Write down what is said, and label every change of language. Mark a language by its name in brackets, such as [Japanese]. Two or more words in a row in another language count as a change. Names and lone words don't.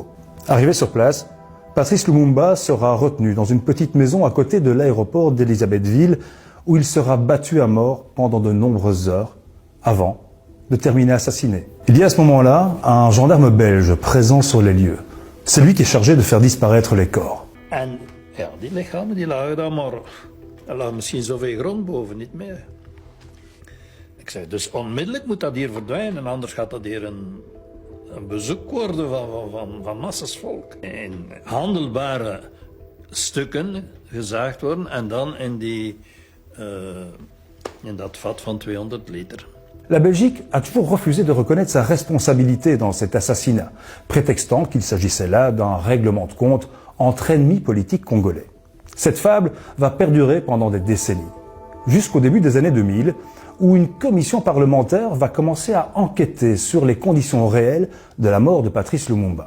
[French] Arrivé sur place, Patrice Lumumba sera retenu dans une petite maison à côté de l'aéroport d'Elisabethville où il sera battu à mort pendant de nombreuses heures avant de terminer assassiné. Il y a à ce moment-là un gendarme belge présent sur les lieux. C'est lui qui est chargé de faire disparaître les corps. [Dutch] En ja, die lichamen die lagen daar, maar er lag misschien zoveel grond boven, niet meer. Ik zei, dus onmiddellijk moet dat hier verdwijnen, anders gaat dat hier een bezoek worden van massas volk. In handelbare stukken gezaagd worden en dan in dat vat van 200 liter. [French] La Belgique a toujours refusé de reconnaître sa responsabilité dans cet assassinat, prétextant qu'il s'agissait là d'un règlement de compte entre ennemis politiques congolais. Cette fable va perdurer pendant des décennies, jusqu'au début des années 2000, où une commission parlementaire va commencer à enquêter sur les conditions réelles de la mort de Patrice Lumumba.